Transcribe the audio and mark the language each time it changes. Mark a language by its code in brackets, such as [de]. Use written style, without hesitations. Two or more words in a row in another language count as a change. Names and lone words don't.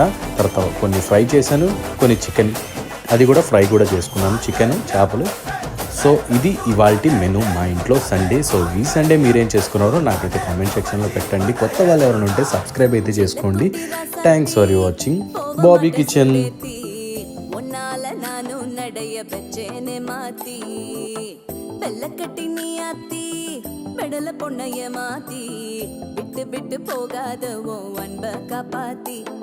[te] తర్వాత కొన్ని ఫ్రై చేశాను, కొన్ని చికెన్, అది కూడా ఫ్రై కూడా చేసుకున్నాను, చికెన్ చేపలు. సో ఇది ఇవాల్టి మెను మా ఇంట్లో సండే. సో ఈ సండే మీరేం చేసుకున్నారో నాకైతే [en] comment section [te] పెట్టండి. కొత్త వాళ్ళు ఎవరైనా ఉంటే సబ్స్క్రైబ్ అయితే చేసుకోండి. [en] Thanks for watching. Bobby Kitchen. [ta] பெடல பொண்ணைய மாத்தி விட்டு விட்டு போகாத ஓ அன்ப காப்பாத்தி